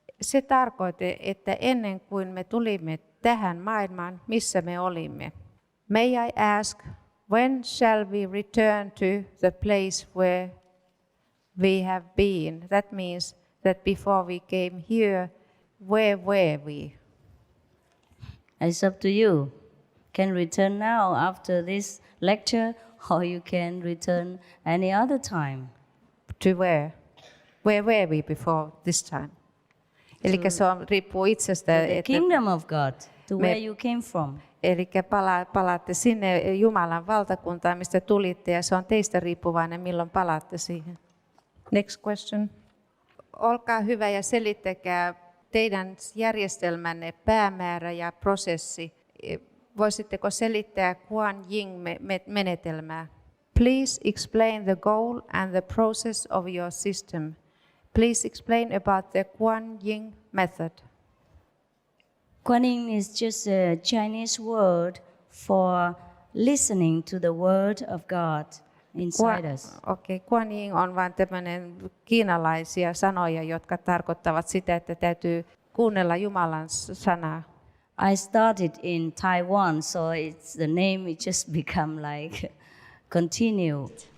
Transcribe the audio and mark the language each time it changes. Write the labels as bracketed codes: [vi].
[fi] Se tarkoittaa, että ennen kuin me tulimme tähän maailmaan, missä me olimme. [en] May I ask, when shall we return to the place where we have been? That means that before we came here, where were we? It's up to you. Can return now after this lecture, or you can return any other time. To where? Where were we before this time? [fi] Eli se on, riippuu itsestä, [en] To the [fi] että [en] kingdom of God, to where you came from. [fi] eli palaatte sinne Jumalan valtakuntaan, mistä tulitte, ja se on teistä riippuvainen, milloin palaatte siihen. [en] Next question. [fi] Olkaa hyvä ja selittäkää teidän järjestelmänne päämäärä ja prosessi. Voisitteko selittää Kuan Yin-menetelmää? [en] Please explain the goal and the process of your system. Please explain about the Kuan Yin method. Kuan Yin is just a Chinese word for listening to the word of God inside us. [fi] Kuan Yin on vain tämmöinen kiinalaisia sanoja, jotka tarkoittavat sitä, että täytyy kuunnella Jumalan sanaa. [en] I started in Taiwan, so it's the name it just become like continued.